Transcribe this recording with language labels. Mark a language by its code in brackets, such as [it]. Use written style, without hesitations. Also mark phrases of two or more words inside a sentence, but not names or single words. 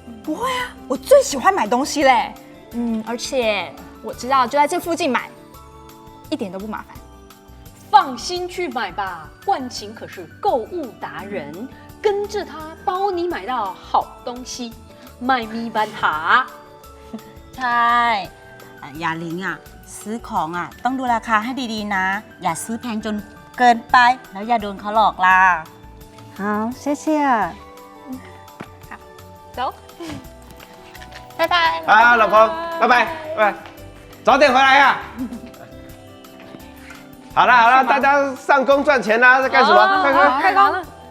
[zh] 不会啊，我最喜欢买东西嘞。而且我知道就在这附近买，一点都不麻烦。放心去买吧，冠琴可是购物达人。跟着他，包你买到好东西，卖咪班哈。 [th] ใช่อย่าลิงอ่ะซื้อของอ่ะต้องดูราคาให้ดีๆนะ อย่าซื้อแพงจนเกินไป แล้วอย่าโดนเขาหลอกล่ะ [zh] 好谢谢走，拜拜。啊，老婆，拜拜，拜拜，早点回来呀。好了好了，大家上工赚钱啦，在干什么？快快开工了。